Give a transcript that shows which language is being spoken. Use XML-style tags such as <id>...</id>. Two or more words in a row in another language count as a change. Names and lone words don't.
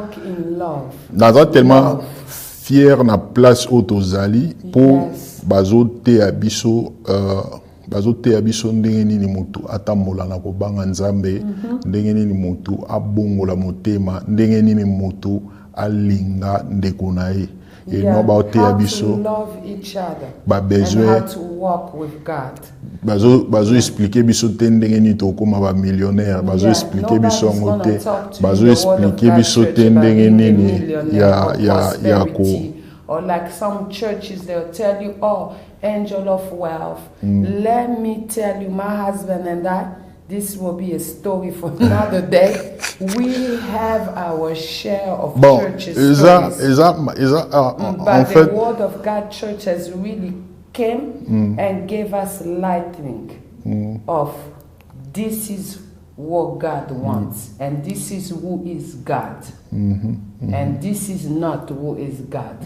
<ln>Naza</ln> <fr>tellement fier</fr> <ln>na place oyo tozali po bazoteya biso ndenge nini mutu atambola na kobanga nzambe, ndenge nini mutu abongola motema, ndenge nini mutu alinga ndeko na ye.</ln> <en>How to love each other and how to walk with God.</en> <ln>Bazo expliquer biso te ndenge ni tokoma ba millionnaire, bazo expliquer biso ngote, bazo expliquer biso te ndenge nini ya ko.</ln> <en>Or like some churches, they'll tell you, oh, angel of wealth. Let me tell you, my husband and I, this will be a story for another day. We have our share of churches. But the Word of God Church has really came and gave us lightning of this is what God wants, and this is who is God, and this is not who is God.</en>